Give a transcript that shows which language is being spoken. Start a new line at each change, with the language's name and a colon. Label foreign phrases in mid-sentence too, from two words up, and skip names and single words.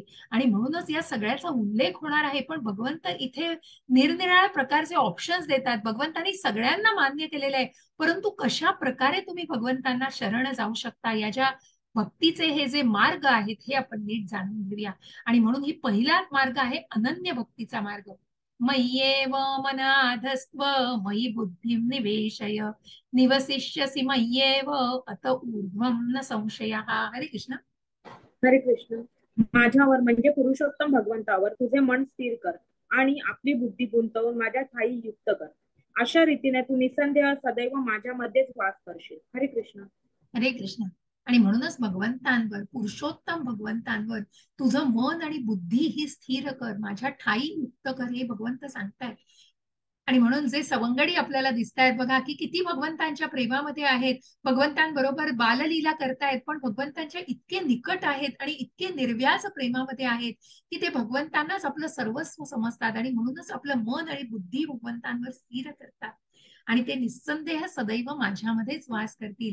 Marathi: आणि म्हणूनच या सगळ्याचा उल्लेख होणार आहे. पण भगवंत इथे निरनिराळ्या प्रकारचे ऑप्शन्स देतात. भगवंतांनी सगळ्यांना मान्य केलेलं आहे, परंतु कशा प्रकारे तुम्ही भगवंतांना शरण जाऊ शकता, या ज्या भक्तीचे हे जे मार्ग आहेत हे आपण नीट जाणून घेऊया. आणि म्हणून ही पहिला मार्ग आहे अनन्य भक्तीचा मार्ग.
Sanskrit: मय्येव मनाधस्त्व मयि बुद्धिं निवेशय निवसिष्यसि मय्येव अत ऊर्ध्वं न संशयः. हरे कृष्ण. हरे कृष्ण.
Marathi: माझ्यावर म्हणजे पुरुषोत्तम भगवंतावर तुझे मन स्थिर कर आणि आपली बुद्धी गुंतवून माझ्या ठाई युक्त कर. अशा रीतीने तू निसंदेह सदैव माझ्यामध्येच वास करशील.
Sanskrit: हरे कृष्ण. हरे कृष्ण.
Marathi: आणि म्हणूनच भगवंतांवर, पुरुषोत्तम भगवंतांवर तुझं मन आणि बुद्धी ही स्थिर कर, माझ्या ठाई युक्त कर, हे भगवंत सांगतायत. आणि म्हणून जे सवंगडी आपल्याला दिसतायत बघा की किती भगवंतांच्या प्रेमामध्ये आहेत, भगवंतांबरोबर बाललीला करतायत, पण भगवंतांच्या इतके निकट आहेत आणि इतके निर्व्याज प्रेमामध्ये आहेत की ते भगवंतांनाच आपलं सर्वस्व समजतात, आणि म्हणूनच आपलं मन आणि बुद्धी भगवंतांवर स्थिर करतात, आणि ते निस्संदेह सदैव माझ्यामध्येच वास करतील.